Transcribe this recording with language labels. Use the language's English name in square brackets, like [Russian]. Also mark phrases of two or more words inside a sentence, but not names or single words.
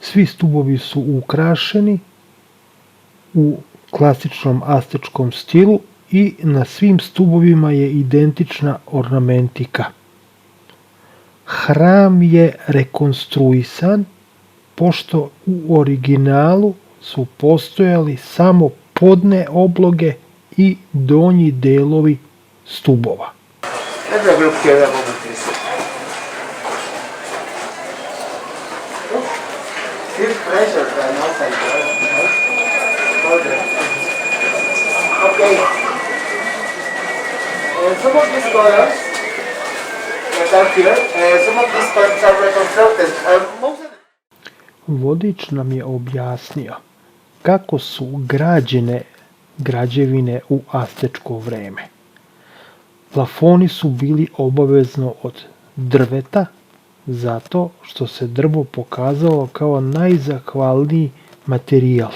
[Serbian] Svi stubovi su ukrašeni u klasičnom astečkom stilu i na svim stubovima je identična ornamentika. Hram je rekonstruisan pošto u originalu su postojali samo podne obloge i donji delovi stubova. [English] Let's have a look here a moment, please. Feel pressure than outside, right? Okay. Some of these colors that are here, some of these colors are reconstructed. Most of [Serbian] Vodič nam je objasnio kako su građene građevine u astečko vreme. Plafoni su bili obavezno od drveta, zato što se drvo pokazalo kao najzahvalniji materijal.